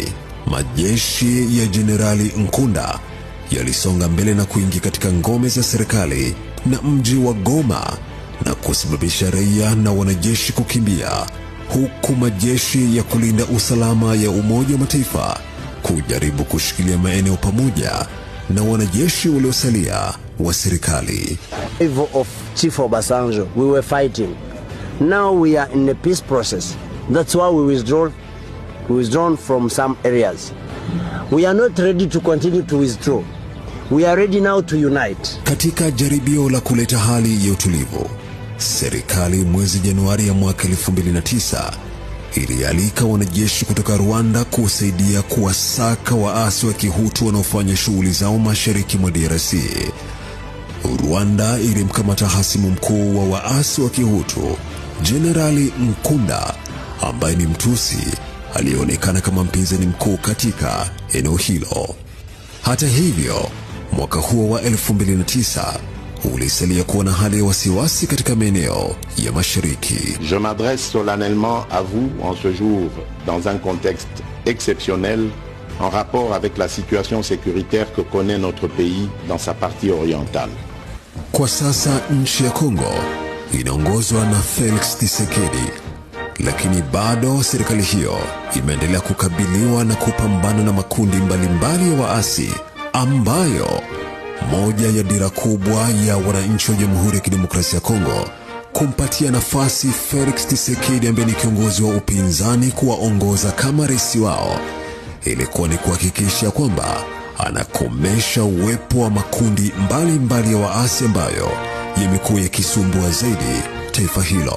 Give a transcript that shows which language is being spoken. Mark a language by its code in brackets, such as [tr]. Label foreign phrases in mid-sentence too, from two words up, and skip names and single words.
[sw] Majeshi ya Jenerali Nkunda yalisonga mbele na kuingia katika ngome za serikali na mji wa Goma na kusababisha raia na wanajeshi kukimbia, huku majeshi ya kulinda usalama ya Umoja wa Mataifa kujaribu kushikilia maeneo pamoja na wanajeshi waliosalia wa serikali. [en] Of Chief Obasanjo, we were fighting. Now we are in a peace process. That's why we withdrawn from some areas. We are not ready to continue to withdraw. We are ready now to unite. [sw] Katika jaribio la kuleta hali ya utulivu, serikali mwezi Januari ya mwaka 2009 ilialika wanajeshi kutoka Rwanda kusaidia kuwasaka waasi wa Kihutu wanaofanya shughuli zao mashariki mwa DRC. Rwanda ilimkamata hasimu mkuu wa waasi wa Kihutu, Generali Nkunda, ambaye ni Mtusi aliyeonekana kama mpinzani mkuu katika eneo hilo. Hata hivyo, mwaka huo wa 2009 ulisalia kuwa na hali ya wasiwasi katika maeneo ya mashariki. [fr] Je m'adresse solennellement à vous en ce jour dans un contexte exceptionnel en rapport avec la situation sécuritaire que connaît notre pays dans sa partie orientale. [sw] Kwa sasa nchi ya Kongo inaongozwa na Felix Tshisekedi, lakini bado serikali hiyo imeendelea kukabiliwa na kupambana na makundi mbalimbali ya waasi, ambayo moja ya dira kubwa ya wananchi wa Jamhuri ya Kidemokrasia ya Kongo kumpatia nafasi Felix Tshisekedi ambaye ni kiongozi wa upinzani kuwaongoza kama rais wao, ilikuwa ni kuhakikisha kwamba anakomesha uwepo wa makundi mbalimbali ya waasi ambayo yamekuwa yakisumbua zaidi taifa hilo.